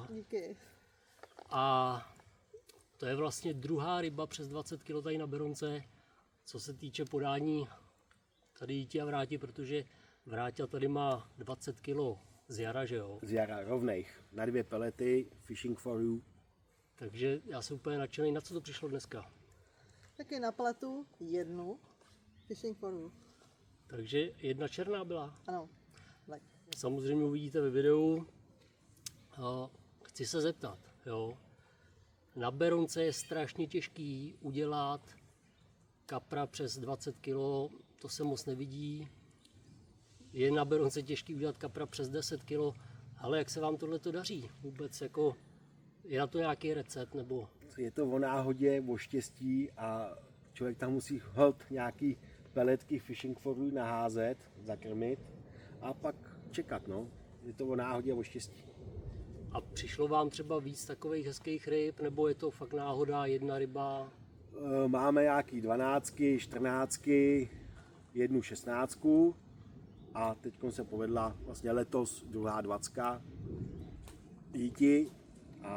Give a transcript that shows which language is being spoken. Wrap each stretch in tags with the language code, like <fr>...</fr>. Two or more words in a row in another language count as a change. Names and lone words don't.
<cs>Díky. A to je vlastně druhá ryba přes 20 kg tady na Berounce, co se týče podání tady Jíti a Vráti, protože Vráťa tady má 20 kg z jara, že jo? Z jara rovných. Na 2 pelety, fishing for you. Takže já jsem úplně nadšený. Na co to přišlo dneska? Taky na pletu jednu. Fishing for you. Takže jedna černá byla. Ano. Tak. Samozřejmě uvidíte ve videu. Chci se zeptat, jo? Na Berounce je strašně těžký udělat kapra přes 20 kg, to se moc nevidí. Je na Berounce těžký udělat kapra přes 10 kg, ale jak se vám tohle to daří? Vůbec jako, je na to nějaký recept nebo? Je to o náhodě, o štěstí a člověk tam musí holt nějaký peletky fishing for you naházet, zakrmit a pak čekat, no. Je to o náhodě, o štěstí. A přišlo vám třeba víc takových hezkých ryb, nebo je to fakt náhoda, jedna ryba? Máme nějaký 12, 14, jednu 16 a teď se povedla vlastně letos druhá 20 díti a</cs>